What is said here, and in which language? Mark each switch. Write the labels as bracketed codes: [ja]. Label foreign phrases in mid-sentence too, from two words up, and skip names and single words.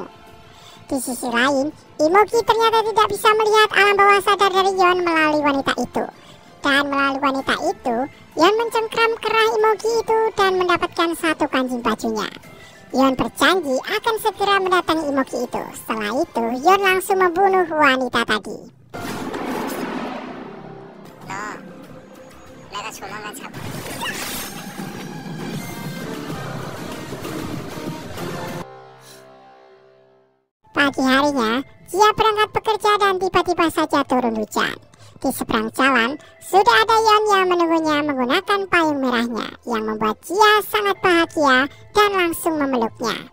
[id] Di sisi lain, Imogi ternyata tidak bisa melihat alam bawah sadar dari Yeon melalui wanita itu. Dan melalui wanita itu, Yeon mencengkram kerah Imogi itu dan mendapatkan satu kancing bajunya. Yeon berjanji akan segera mendatangi Imogi itu. Setelah itu, Yeon langsung membunuh wanita tadi. [ko] 내가 조만간 잡아. [id] Pagi harinya, Jia berangkat bekerja dan tiba-tiba saja turun hujan. Di seberang jalan, sudah ada Yeon yang menunggunya menggunakan payung merahnya, yang membuat Jia sangat bahagia dan langsung memeluknya.